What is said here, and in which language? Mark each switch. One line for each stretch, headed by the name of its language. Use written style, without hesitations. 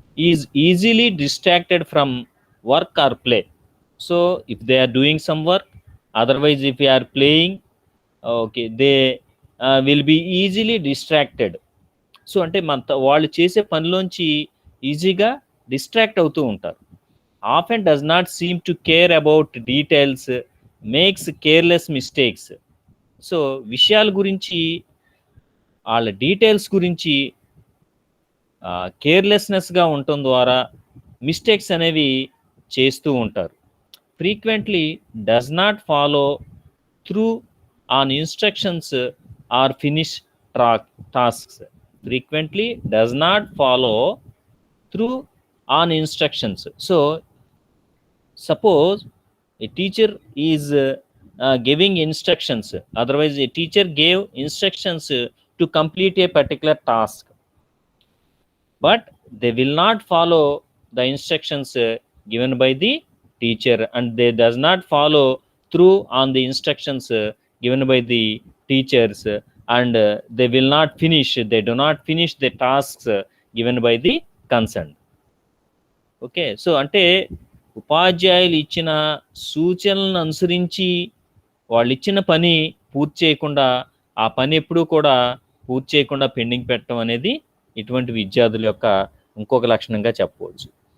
English: Is easily distracted from work or play. So if they are doing some work, otherwise if you are playing, okay, they will be easily distracted.
Telugu: So అంటే వాళ్ళు చేసే పనిలోంచి ఈజీగా distract అవుతూ ఉంటారు.
English: Often does not seem to care about details, makes careless mistakes.
Telugu: So విషయాల గురించి, వాళ్ళ details గురించి కేర్లెస్నెస్గా ఉండటం ద్వారా మిస్టేక్స్ అనేవి చేస్తూ ఉంటారు.
English: Frequently does not follow through on instructions or finish tasks. Frequently does not follow through on instructions. So suppose a teacher is giving instructions, otherwise a teacher gave instructions to complete a particular task, but they will not follow the instructions given by the teacher, and they does not follow through on the instructions given by the teachers, and they will not finish, they do not finish the tasks given by the concerned.
Telugu: Okay, so అంటే ఉపాధ్యాయులు ఇచ్చిన సూచనలను అనుసరించి వాళ్ళు ఇచ్చిన పని పూర్తి చేయకుండా ఆ పని ఎప్పుడూ కూడా పూర్తి చేయకుండా పెండింగ్ పెట్టడం అనేది ఇటువంటి విద్యార్థుల యొక్క ఇంకొక లక్షణంగా చెప్పవచ్చు.